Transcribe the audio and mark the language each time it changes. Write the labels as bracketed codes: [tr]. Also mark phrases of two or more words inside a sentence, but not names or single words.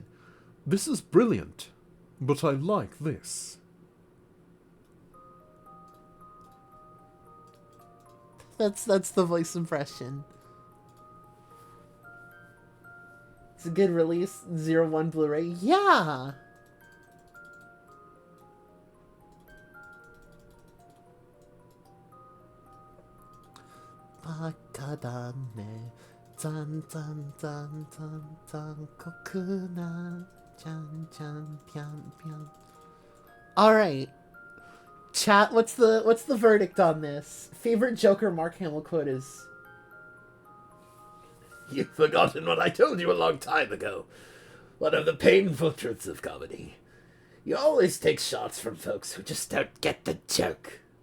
[en] This is brilliant, but I like this. That's the voice impression. It's a good release. 01 Blu-ray. Yeah. Bakadane, zan zan zan zan zan kokuna, chan chan pian pian. All right, chat. What's the verdict on this? Favorite Joker Mark Hamill quote is. You've forgotten what I told you a long time ago. One of the painful truths of comedy. You always take shots from folks who just don't get the joke.